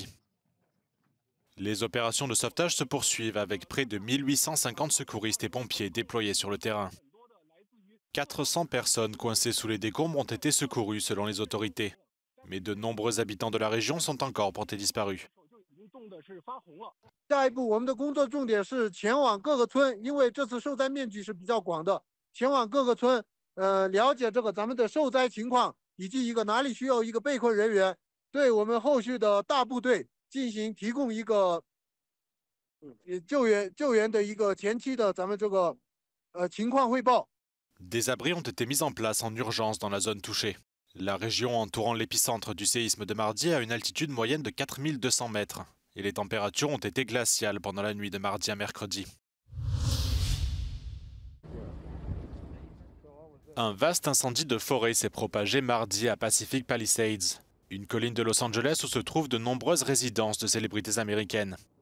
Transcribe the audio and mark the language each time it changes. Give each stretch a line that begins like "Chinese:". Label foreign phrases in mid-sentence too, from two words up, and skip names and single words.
French: Les opérations de sauvetage se poursuivent avec près de 1850 secouristes et pompiers déployés sur le terrain. 400 personnes coincées sous les décombres ont été secourues selon les autorités. Mais de nombreux habitants de la région sont encore portés disparus.
Chinese: 下一步，我们的工作重点是前往各个村，因为这次受灾面积是比较广的，前往各个村，了解这个咱们的受灾情况，以及哪里需要一个被困人员，对我们后续的大部队进行提供一个救援的一个前期的咱们这个情况汇报。
French: Des abris ont été mis en place en urgence dans la zone touchée. La région entourant l'épicentre du séisme de mardi a une altitude moyenne de 4200 mètres et les températures ont été glaciales pendant la nuit de mardi à mercredi. Un vaste incendie de forêt s'est propagé mardi à Pacific Palisades, une colline de Los Angeles où se trouvent de nombreuses résidences de célébrités américaines.